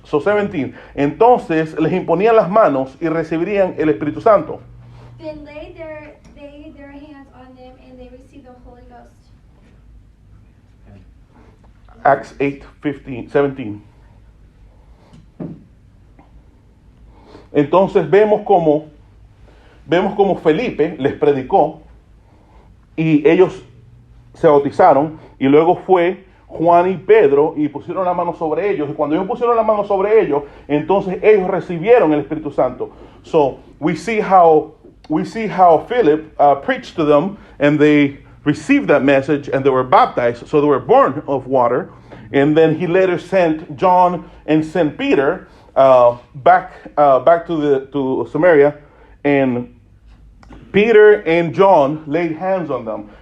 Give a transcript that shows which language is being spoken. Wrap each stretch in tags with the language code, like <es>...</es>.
<en>So 17,</en> <es>entonces les imponían las manos y recibirían el Espíritu Santo.</es> <en>then laid their hands on them, and they received the Holy Ghost. Acts 8:17.</en> <es>Entonces vemos como Felipe les predicó y ellos se bautizaron, y luego fue Juan y Pedro y pusieron la mano sobre ellos, y cuando ellos pusieron la mano sobre ellos, entonces ellos recibieron el Espíritu Santo.</es> <en>So we see how Philip preached to them, and they received that message, and they were baptized, so they were born of water. And then he later sent John and sent Peter back to Samaria, and Peter and John laid hands on them.</en>